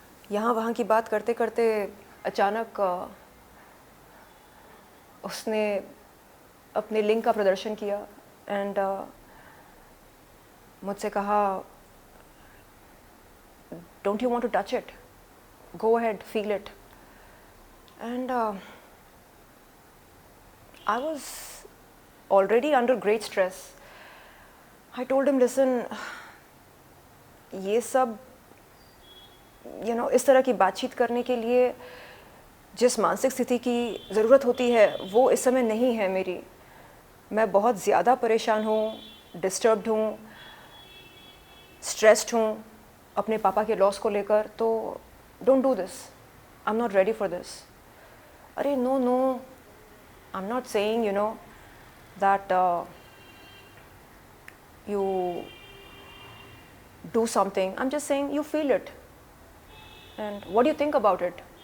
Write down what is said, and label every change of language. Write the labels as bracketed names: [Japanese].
[Hindi] यहाँ वहाँ की बात करते करते अचानक उसने अपने लिंक का प्रदर्शन किया एंड मुझसे कहा, [English] Don't you want to touch it, go ahead, feel it. And I was already under great stress. I told him, listen, [Hindi] ये सब इस तरह की बातचीत करने के लिए जिस मानसिक स्थिति की ज़रूरत होती है वो इस समय नहीं है मेरी। मैं बहुत ज़्यादा परेशान हूँ, डिस्टर्ब्ड हूँ, स्ट्रेस्ड हूँ अपने पापा के लॉस को लेकर। [English] तो don't do this, I am not ready for this. अरे no no, I'm not saying, that you do something. I'm just saying you feel it. And what do you think about it?